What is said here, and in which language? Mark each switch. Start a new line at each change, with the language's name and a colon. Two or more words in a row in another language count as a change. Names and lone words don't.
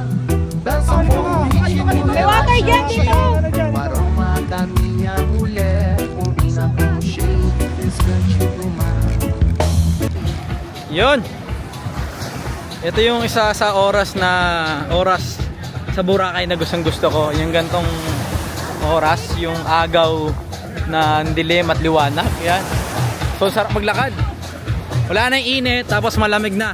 Portuguese: Dançam com o ritmo leve, o aroma da minha mulher combina com o cheiro refrescante do mar.
Filipino: Yun. Ito yung isa sa oras sa Boracay na gustong gusto ko. Yung gantong oras, yung agaw na dilim at liwanag. Yan. So sarap maglakad. Wala na yung init, tapos malamig na.